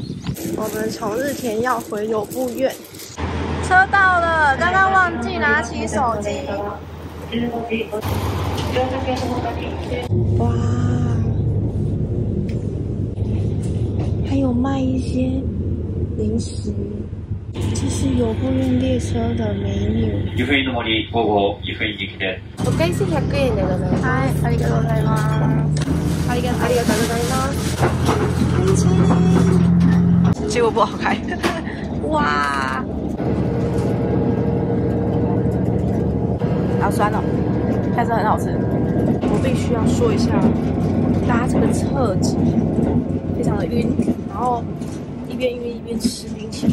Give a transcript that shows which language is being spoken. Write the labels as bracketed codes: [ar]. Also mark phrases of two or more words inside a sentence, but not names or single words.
[zh] 我们从日田要回游步院，车到了，刚刚忘记拿起手机。哇，还有卖一些零食。这是游步院列車的メニュー。 [ja] 湯布院の森5号湯布院行きです。お会計100円でございます。はい、ありがとうございます。ありがとうございます。 [zh] 结果不好开。哇！好酸哦，但是很好吃。我必须要说一下，搭这个侧脊非常的晕，然后一边晕一边吃冰淇淋。